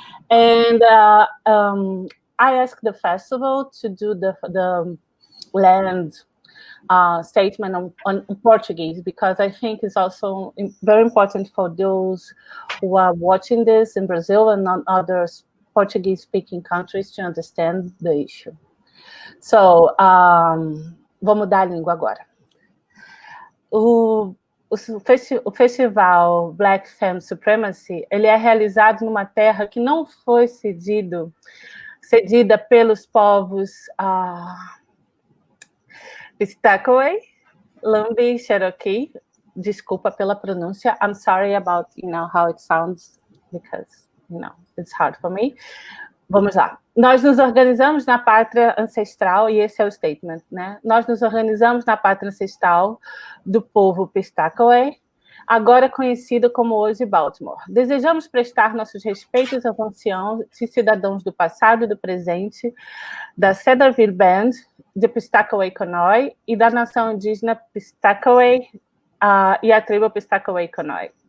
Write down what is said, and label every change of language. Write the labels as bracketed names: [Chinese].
[English] And I asked the festival to do the land statement on Portuguese because I think it's also very important for those who are watching this in Brazil and on other Portuguese-speaking countries to understand the issue. [Portuguese] So, vou mudar a língua agora. O festival Black Femme Supremacy, ele é realizado numa terra que não foi cedida pelos povos Piscataway, Lumbee, Cherokee. Desculpa pela pronúncia. [English] I'm sorry about, how it sounds because, it's hard for me. [Portuguese] Vamos lá. Nós nos organizamos na pátria ancestral, e esse é o statement, né? Nós nos organizamos na pátria ancestral do povo Piscataway, agora conhecido como hoje Baltimore. Desejamos prestar nossos respeitos aos anciãos e cidadãos do passado e do presente, da Cedarville Band, de Piscataway-Conoy e da nação indígena Piscataway e a tribo Piscataway-Conoy.